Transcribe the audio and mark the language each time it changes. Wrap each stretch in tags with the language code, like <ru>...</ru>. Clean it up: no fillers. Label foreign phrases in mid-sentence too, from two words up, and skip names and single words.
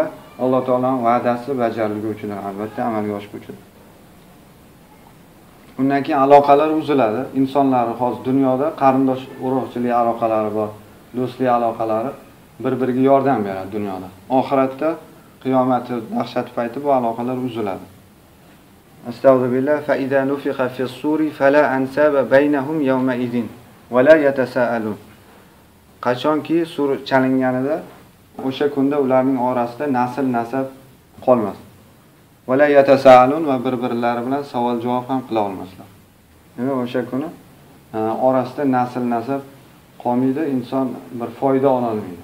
<uz>Alloh taolaning va'dasi bajarilguvchidir, albatta amalga oshguvchidir. Undan keyin aloqalar uziladi. Insonlar hozir dunyoda qarindosh urug'chilik aloqalari bor, do'stlik aloqalari bir-biriga yordam beradi dunyoda. Oxiratda qiyomat dahshat payti bu aloqalar uziladi.</uz> <ar>أستغفر الله، فإذا نفخ في الصور فلا أنساب بينهم يومئذ ولا يتساءلون.</ar> <uz>Qachonki sur chalinganida o'sha kunda ularning orasida nasl-nasab qolmas.</uz> <ar>ولا يتساءلون</ar> <uz>va bir-birlari bilan savol-javob ham qila olmaslar. Ya'ni o'sha kuni orasida nasl-nasab qolmaydi, inson bir foyda ola olmaydi.</uz>